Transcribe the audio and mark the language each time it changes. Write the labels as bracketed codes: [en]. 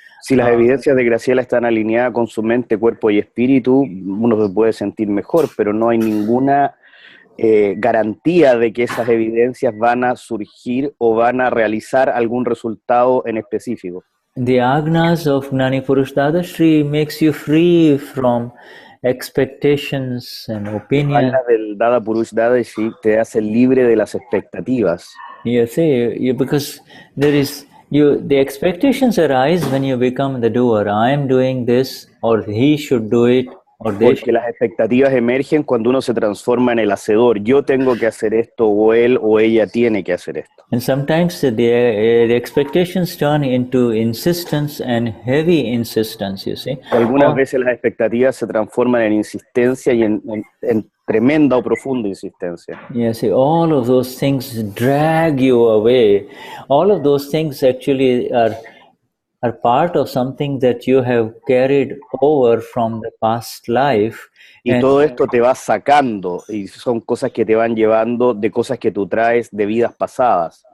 [es] Si las evidencias de Graciela están alineadas con su mente, cuerpo y espíritu, uno se puede sentir mejor, pero no hay ninguna garantía de que esas evidencias van a surgir o van a realizar algún resultado en específico. [en] The Agnas of Gnani Purush Dadashri makes you free from expectations and opinions. [es] La del Dada Purush Dadashri te hace libre de las expectativas. [en] You see, because the expectations arise when you become the doer. I am doing this, or he should do it, or they [es] Porque las expectativas emergen cuando uno se transforma en el hacedor. Yo tengo que hacer esto, o él o ella tiene que hacer esto. [en] And sometimes the expectations turn into insistence and heavy insistence, you see. [es] Algunas veces las expectativas se transforman en insistencia y en tremenda o profunda insistencia. [en] Yes, all of those things drag you away. All of those things actually are part of something that you have carried over from the past life. [es] Y todo esto te va sacando, y son cosas que te van llevando de cosas que tú traes de vidas pasadas.